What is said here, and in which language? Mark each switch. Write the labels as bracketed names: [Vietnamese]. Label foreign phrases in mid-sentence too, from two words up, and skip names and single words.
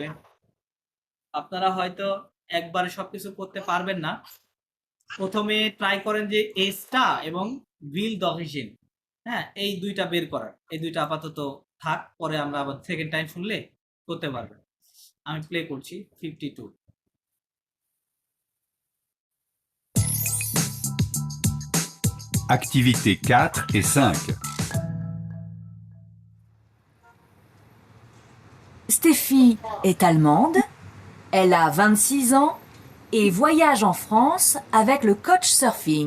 [Bangla] আপনারা হয়তো একবারে সবকিছু করতে পারবেন না, প্রথমে ট্রাই করেন যে এস্টা এবং [French] ville d'origine, [Bangla] হ্যাঁ, এই দুইটা বের করার, এই দুইটা আপাতত থাক, পরে আমরা আবার [English] second time [Bangla] শুনলে করতে পারবেন। আমি প্লে করছি 52। [French] Activités 4 et 5. Stéphie est allemande, elle a 26 ans et voyage en France avec le coach surfing.